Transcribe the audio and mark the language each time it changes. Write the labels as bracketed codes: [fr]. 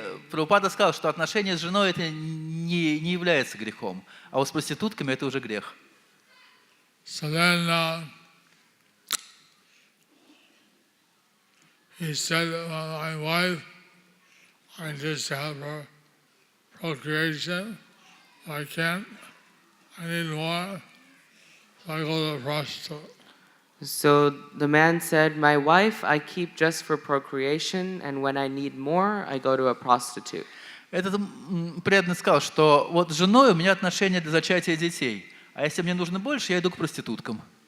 [ru] Прабхупада сказал, что отношения с женой это не является грехом, а вот с проститутками это уже грех. [en] So then he said, my wife, I just have her procreation. I can't. I need more. So I go to a prostitute. So the man said, my wife I keep just for procreation, and when I need more, I go to a prostitute. [ru] Этот преданный сказал, что вот с женой у меня отношения для зачатия детей, а если мне нужно больше, я иду к проституткам.